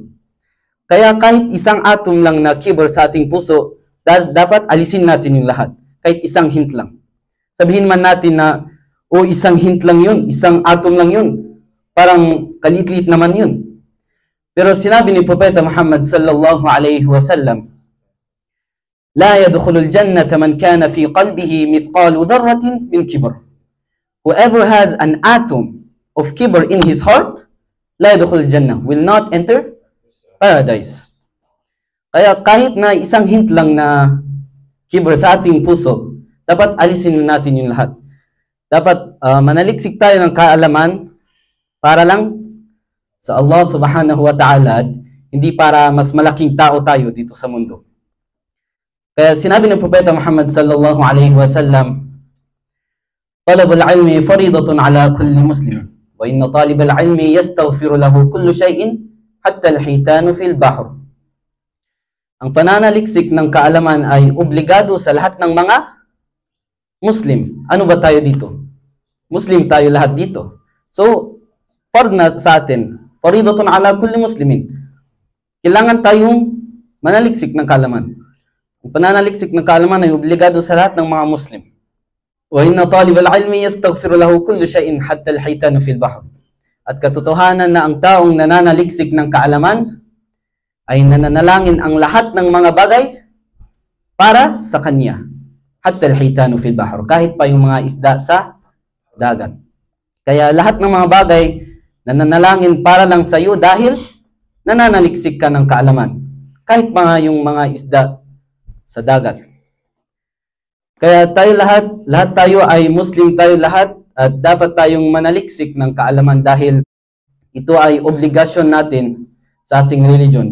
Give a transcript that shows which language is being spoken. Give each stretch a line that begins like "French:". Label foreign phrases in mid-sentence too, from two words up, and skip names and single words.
Filipino: Kaya kahit isang atom lang na kibr sa ating puso, dapat alisin natin yung lahat. Kahit isang hint lang. Sabihin man natin na, isang hint lang yun, isang atom lang yun. Parang kalit-lit naman yun. Pero sinabi ni Propeta Muhammad
Arabic: صلى الله عليه وسلم, لا يدخل الجنة من كان في قلبه مثقال ذرة من كبر.
English: Whoever has an atom of kibr in his heart,
Arabic: لا يدخل الجنة,
English: will not enter paradise.
Filipino: Kaya kahit na isang hint lang na kibr sa ating puso, dapat alisin natin yung lahat. Dapat manaliksik tayo ng kaalaman para lang sa Allah
Arabic: سبحانه وتعالى,
Filipino: hindi para mas malaking tao tayo dito sa mundo. Kaya sinabi ng Propeta Muhammad
Arabic: صلى الله عليه وسلم، طلب العلم فريضة على كل مسلم، وإن طالب العلم يستغفر له كل شيء حتى الحيتان في البحر.
Filipino: Ang pananaliksik ng kaalaman ay obligado sa lahat ng mga Muslim. Ano ba tayo dito? Muslim tayo lahat dito. So, fard na sa atin,
Arabic: فريضة على كل مسلم.
Filipino: Kailangan tayong manaliksik ng kaalaman. Ang pananaliksik ng kaalaman ay obligado sa lahat ng mga Muslim.
Arabic: وإن طالب العلم يستغفر له كل شيء حتى الحيتان في البحر.
Filipino: At katotohanan na ang taong nananaliksik ng kaalaman ay nananalangin ang lahat ng mga bagay para sa kanya.
Arabic: حتى الحيتان في البحر.
Filipino: Kahit pa yung mga isda sa dagat. Kaya lahat ng mga bagay nananalangin para lang sa iyo dahil nananaliksik ka ng kaalaman. Kahit mga yung mga isda sa dagat. Kaya tayo lahat tayo ay Muslim tayo lahat at dapat tayong manaliksik ng kaalaman dahil ito ay obligasyon natin sa ating religion.